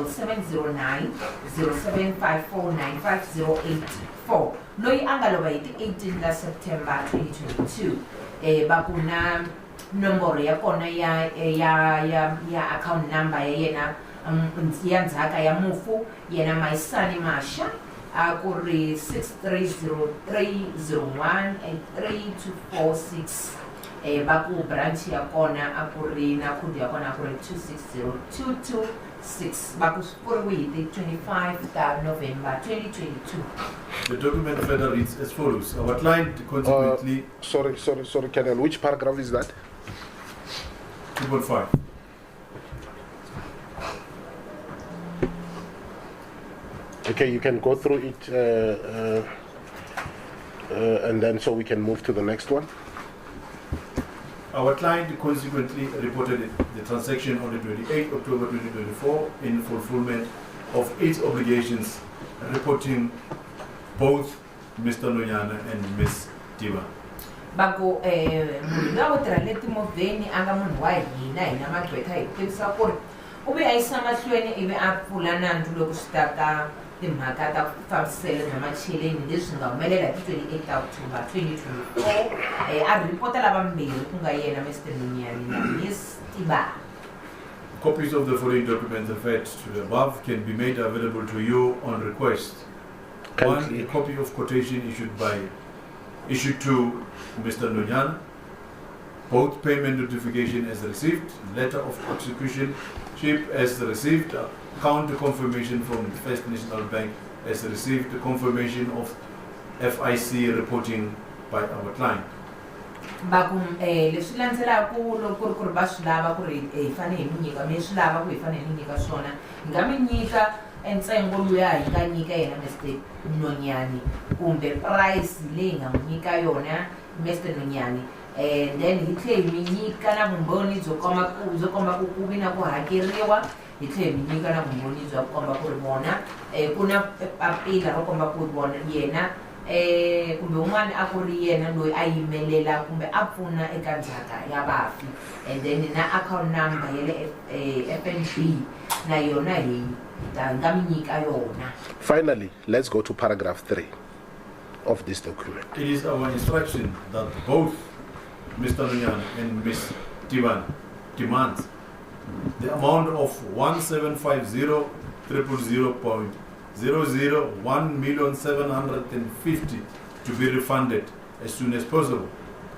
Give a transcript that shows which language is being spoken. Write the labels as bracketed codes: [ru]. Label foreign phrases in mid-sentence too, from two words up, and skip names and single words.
[ts] 7709075495-084 loyi a nga lova hi ti 18 September 2022 baku na nomboro ya kona ya [en] account number [ts] ya yena ya ndzhaka ya mufu yena Maisane Masha a ku ri 630301832446 baku branch ya kona a ku ri na code ya kona a ku ri 260226 baku ku ri hi 25 November 2022. [en] The document further reads as follows. Our client consequently... Sorry, Colonel. Which paragraph is that? 2.5. Okay, you can go through it and then so we can move to the next one. Our client consequently reported the transaction on the 28th October 2024 in fulfillment of its obligations, reporting both Mr. Nonyane and Ms. Tibana. [ts] Baku munhu loyi a tirha le timovheni a nga munhu wa hina magqwetha hi ku tivisa ku ri u ve a yisa mahlweni ivi a pfula nandzu loko swi ta ka timhaka ta fambiselo bya macheleni leswi nga humelela hi 28 October 2024 a ripota lavambirhi ku nga yena Mr. Nonyane na Ms. Tibana. [en] Copies of the following documents referred to the above can be made available to you on request. One, a copy of quotation issued to Mr. Nonyane, both payment notification as received, letter of execution ship as received, account confirmation from the First National Bank as received, confirmation of FIC reporting by our client. [ts] Bakum leswi landzelaku loko ku ri va swi lava ku ri hi fane hi mi nyika mi swi lava ku hi fane hi mi nyika swona hi nga mi nyika ntsengo luya hi nga nyika yena Mr. Nonyane kumbe price leyi nga mi nyika yona Mr. Nonyane [en] and then [ts] hi tlhela hi mi nyika na vumbhoni byo komba ku vi na ku hakeriwa hi tlhela hi mi nyika na vumbhoni byo komba ku ri vona ku na papila ro komba ku ri vona yena kumbe un'wana a ku ri yena loyi a yimelela kumbe a pfuna eka ndzhaka ya vafi [en] and then [ts] na [en] account number [ts] ya le FNB na yona hi nga mi nyika yona. [en] Finally, let's go to paragraph 3 of this document. It is our instruction that both Mr. Nonyane and Ms. Tibana demand the amount of 1,750,000.001,750,000 to be refunded as soon as possible.